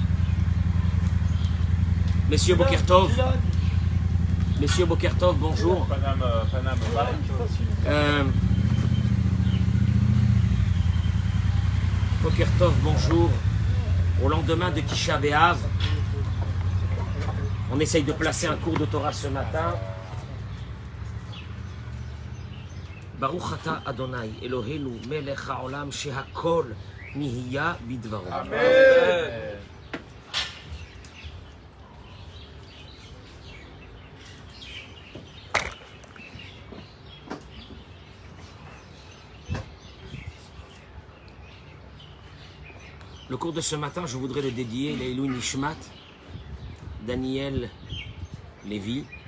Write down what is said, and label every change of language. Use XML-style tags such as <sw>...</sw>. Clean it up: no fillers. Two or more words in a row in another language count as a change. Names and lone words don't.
<fr>Messieurs Bokertov, Messieurs Bokertov, bonjour. Bokertov, bonjour. Au lendemain de Tisha B'Av, on essaye de placer un cours de Torah ce matin.</fr> <he>ברוך אתה אדוני אלוהינו מלך העולם שהכל נהיה בדברו. Amen.</he> <fr>Le cours de ce matin, je voudrais le dédier à</fr> <he>לעילוי נשמת,</he> <fr>Daniel Lévy.</fr>